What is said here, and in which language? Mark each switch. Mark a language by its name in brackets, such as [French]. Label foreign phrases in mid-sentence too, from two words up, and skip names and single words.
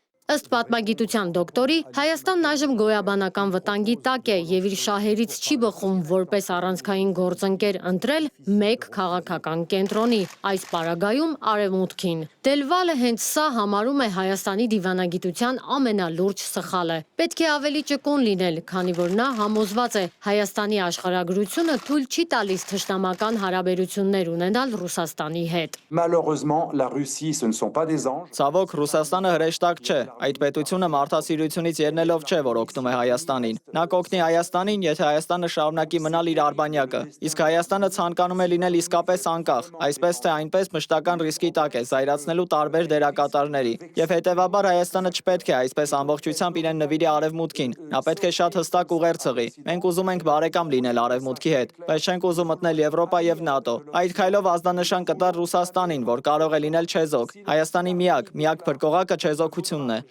[Armenian] Ըստ պատմագիտության դոկտորի, Հայաստանն այժմ գոյաբանական վտանգի տակ է եւ իր շահերից չի բխում որպես առանցքային գործընկեր ընտրել մեկ քաղաքական կենտրոնի, այս պարագայում Արևմուտքին։ Դել Վալը հենց սա համարում է Հայաստանի դիվանագիտության ամենալուրջ սխալը։ Պետք է ավելի ճկուն լինել, քանի որ նա համոզված է Հայաստանի աշխարհագրությունը թույլ չի տալիս թշնամական հարաբերություններ ունենալ Ռուսաստանի հետ։ [French] Malheureusement, la Russie, ce ne sont pas des anges. [Armenian] Ցավոք Ռուսաստանը հրեշտակ չէ։ Այդ պետությունը մարդասիրությունից ելնելով չէ, որ օգնում է Հայաստանին։ Նա կօգնի Հայաստանին, եթե Հայաստանը շարունակի մնալ իր արբանյակը։ Իսկ Հայաստանը ցանկանում է լինել իսկապես անկախ, այսպես թե այնպես մշտական ռիսկի տակ է, զայրացնելու տարբեր դերակատարների։ Եվ հետևաբար Հայաստանը չպետք է այսպես ամբողջությամբ իրեն նվիրի Արևմուտքին։ Նա պետք է շատ հստակ ուղեր ցղի։ Մենք ուզում ենք բարեկամ լինել Արևմուտքի հետ, բայց չենք ուզում մտնել Եվրոպա եւ ՆԱՏՕ։ Այդ քայլով ազդանշան կտար Ռուսաստանին, որ կարող է լինել չեզոք։ Հայաստանի միակ փրկողակը չեզոքությունն է։